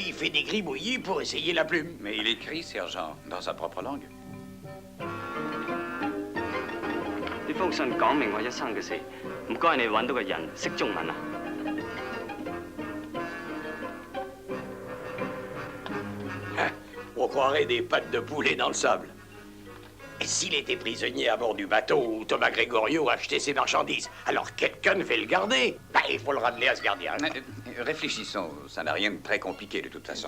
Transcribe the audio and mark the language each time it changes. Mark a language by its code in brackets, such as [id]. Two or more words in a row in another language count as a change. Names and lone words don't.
[fr] Il fait des gribouillis pour essayer la plume. Mais il écrit, sergent, dans sa propre langue. [yue] 呢封信講明我一生嘅事，唔該你揾到個人識中文啊！ [fr] On croirait des pattes de poulet dans le sable. Et s'il était prisonnier à bord du bateau où Thomas Gregorio achetait ses marchandises, alors quelqu'un devait le garder. Bah, il faut le ramener à ce gardien. Réfléchissons, ça n'a rien de très compliqué de toute façon.